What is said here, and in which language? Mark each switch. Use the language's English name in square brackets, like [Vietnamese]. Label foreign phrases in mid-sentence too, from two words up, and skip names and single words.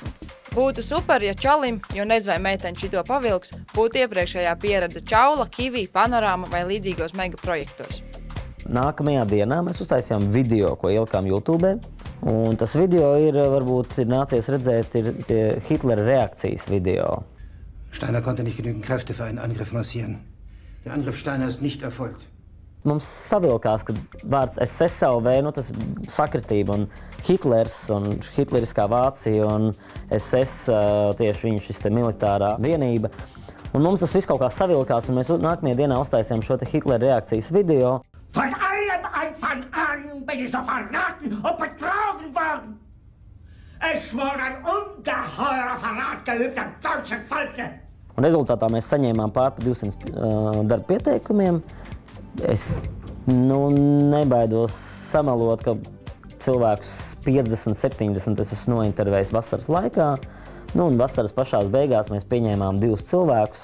[Latvian] Būtu super, ja čalim, jo nedz vai meiteņi šito pavilks, būtu iepriekšējā pieredze Čaula, Kivi, Panorama vai līdzīgos mega projektos. Nākamajā dienā mēs uztaisījām video, ko ielikām YouTube, un tas video varbūt ir nācies redzēt, ir tie Hitlera reakcijas video. [German] Steiner konnte nicht genügend Kräfte für einen Angriff massieren. Der Angriff Steiner ist nicht erfolgt. [Latvian] Mums savilkās, ka vārds SSLV, tas sakritība, un Hitlers un hitleriskā Vācija un SS, tieši viņš šis te militārā vienība. Un mums tas viss kaut kā savilkās, un mēs nākamajā dienā uztaisījām šo te Hitlera reakcijas video. [German] Von allem Anfang an bin ich so verraten und betrogen worden. Es wurde ein ungeheurer Verrat geübt am deutschen Volke. [Latvian] Un rezultātā mēs saņēmām pār 200 darba pieteikumiem. Es nebaidos samelot, ka cilvēkus 50, 70 es esmu nointervējis vasaras laikā. Un vasaras pašās beigās mēs pieņēmām 2 cilvēkus.